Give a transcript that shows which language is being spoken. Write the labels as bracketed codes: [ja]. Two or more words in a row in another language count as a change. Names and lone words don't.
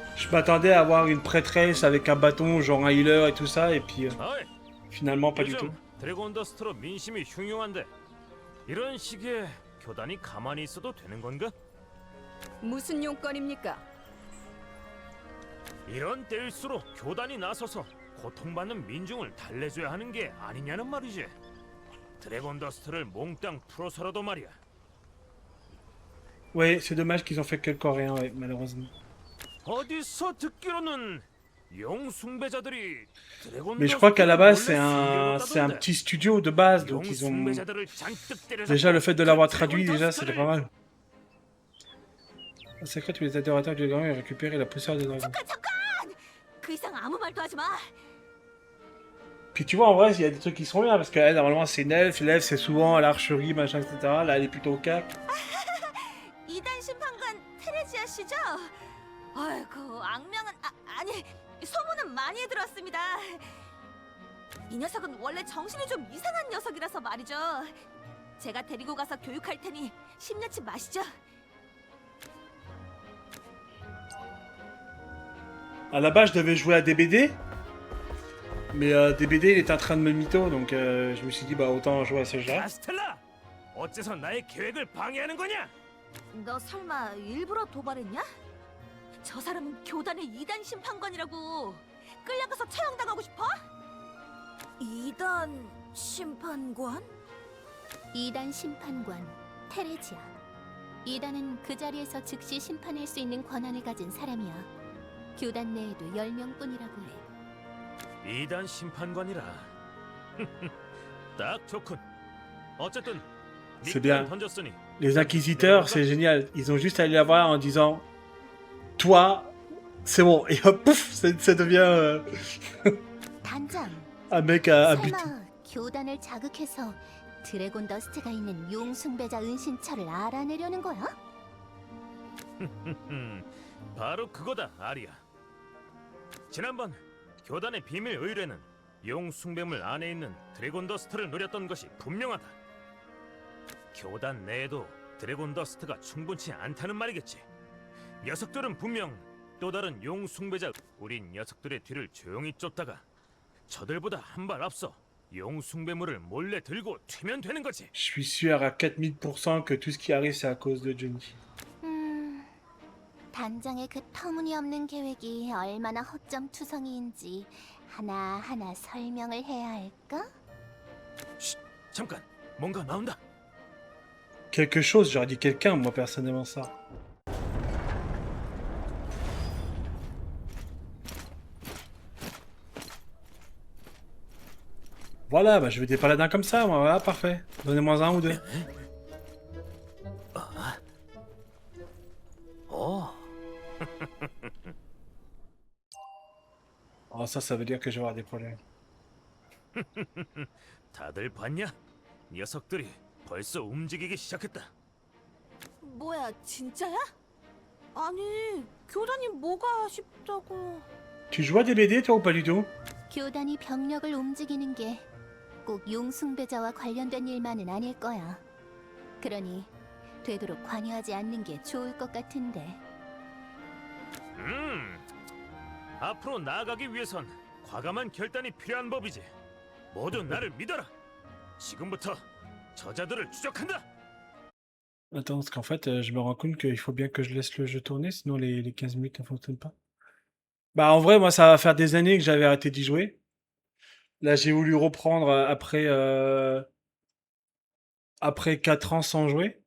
[fr] m'attendais à avoir une prêtresse avec un bâton, genre un healer et tout ça, et puis [ko] 어이, [fr] finalement pas du tout. [ko] 요즘 드래곤 더스트로 민심이 흉흉한데 이런 시기에 교단이 가만히 있어도 되는 건가? 무슨 용건입니까? 이런 때일수록 교단이 나서서 고통받는 민중을 달래줘야 하는 게 아니냐는 말이지. 드래곤 더스트를 몽땅 풀어서라도 말이야. [fr] Ouais, c'est dommage qu'ils ont fait que le coréen, ouais, malheureusement. [ko] 어디서 듣기로는 용숭배자들이 드래곤 [fr] Mais je crois qu'à la base, [ko] 더스트를 [fr] c'est un [ko] 몰래 [fr] petit studio de base, donc ils ont... [ko] 용숭배자들을 잔뜩 때려잡고 [fr] Déjà, le fait de l'avoir [ko] 그 [fr] traduit, [ko] 드래곤 [fr] déjà, c'était [ko] 더스트를 [fr] pas mal. Un secret, tous les adorateurs du dragon et récupérer la poussière du dragon. [ko] 잠깐! 그 이상 아무 말도 하지 마. [fr] Puis tu vois, en vrai, il y a des trucs qui sont bien, parce qu'elle, normalement, c'est une elfe, l'elfe, c'est souvent à l'archerie, machin, etc. Là, elle est plutôt au cac. [ko] 이단 심판관 테레지아 씨죠? 아이고 악명은 아니 소문은 많이 들었습니다. 이 녀석은 원래 정신이 좀 이상한 녀석이라서 말이죠. 제가 데리고 가서 교육할 테니 심려치 마시죠. [fr] À la base, je devais jouer à DBD. Mais DBD, il était en train de me mytho, donc je me suis dit, bah, autant jouer à ce jeu. [ko] 카스텔라! 어째서 나의 계획을 방해하는 거냐? 너 설마 일부러 도발했냐? 저 사람은 교단의 이단 심판관이라고. 끌려가서 처형당하고 싶어? 이단 심판관? 2단 심판관 테레지아. 2단은 그 자리에서 즉시 심판할 수 있는 권한을 가진 사람이야. 교단 내에도 10명뿐이라고 해. 2단 심판관이라. 딱 좋군. 어쨌든 [fr] C'est bien. [ko] 미끼를 던졌으니 [fr] Les inquisiteurs, c'est génial. Ils ont juste à aller la voir en disant, toi, c'est bon. Et hop, pouf, ça devient [ko] 단장, [fr] un mec à but. [ko] 설마 교단을 자극해서 드래곤 더스트가 있는 용숭배자 은신처를 알아내려는 거야? 바로 그거다, 아리야. 지난번 교단의 비밀 의뢰는 용숭배물 안에 있는 드래곤 더스트를 노렸던 것이 분명하다. 교단 내에도 드래곤 더스트가 충분치 않다는 말이겠지. 녀석들은 분명 또 다른 용숭배자. 우린 녀석들의 뒤를 조용히 쫓다가 저들보다 한 발 앞서 용숭배물을 몰래 들고 튀면 되는 거지. [fr] Je suis sûr à 4000% que tout ce qui arrive, c'est à cause de Johnny. [ko] 단장의 그 터무니없는 계획이 얼마나 허점투성이인지 하나하나 설명을 해야 할까? 잠깐, 뭔가 나온다. [fr] Quelque chose, j'aurais dit quelqu'un, moi, personnellement, ça. Voilà, bah, je veux des paladins comme ça, moi, voilà, parfait. Donnez-moi un ou deux. [ko] 오, [fr] Oh, ça veut dire que je vais avoir des problèmes. [ko] 다들 봤냐? 녀석들이 벌써 움직이기 시작했다. 뭐야 진짜야? 아니 교단이 뭐가 싶다고. [fr] Tu joues à des BD, toi, ou pas du tout? [ko] 교단이 병력을 움직이는 게 꼭 용숭배자와 관련된 일만은 아닐 거야. 그러니 되도록 관여하지 않는 게 좋을 것 같은데. 앞으로 나아가기 위해선 과감한 결단이 필요한 법이지. 모두 나를 믿어라. 지금부터 저자들을 추적한다. [fr] Attends, parce qu'en fait, je me rends compte qu'il faut bien que je laisse le jeu tourner, sinon les 15 minutes ne fonctionnent pas. Bah, en vrai, moi, ça va faire des années que j'avais arrêté d'y jouer. Là, j'ai voulu reprendre après 4 ans sans jouer.